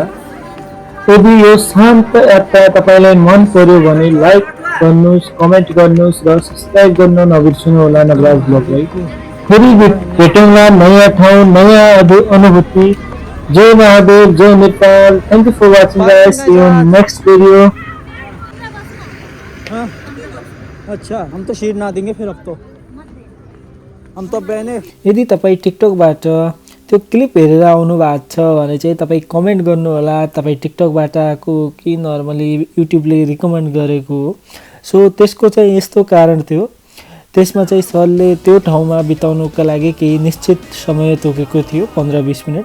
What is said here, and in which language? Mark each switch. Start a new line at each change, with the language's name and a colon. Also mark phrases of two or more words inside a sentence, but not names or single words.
Nepali: यदि यो शान्त यात्रा तपाईँलाई मन पर्यो भने लाइक गर्नुहोस्, कमेन्ट गर्नुहोस् र सब्सक्राइब गर्न नबिर्सनु होला नवराज ब्लगलाई। फेरि भेटौँला नयाँ ठाउँ, नयाँ अनुभूति। जय महादेव, जय नेपाल।
English: Thank you for watching guys. See you next video.
Hindi: अच्छा हम तो शीट ना देंगे फिर अब तो हम तो बहने।
Nepali: यदि तपाईँ टिकटकबाट त्यो क्लिप हेरेर आउनु भएको छ भने चाहिँ तपाईँ कमेन्ट गर्नुहोला। तपाईँ टिकटकबाट आएको कि नर्मली युट्युबले रिकमेन्ड गरेको हो। सो त्यसको चाहिँ यस्तो कारण थियो, त्यसमा चाहिँ सरले त्यो ठाउँमा बिताउनुका लागि केही निश्चित समय तोकेको थियो 15-20 मिनट।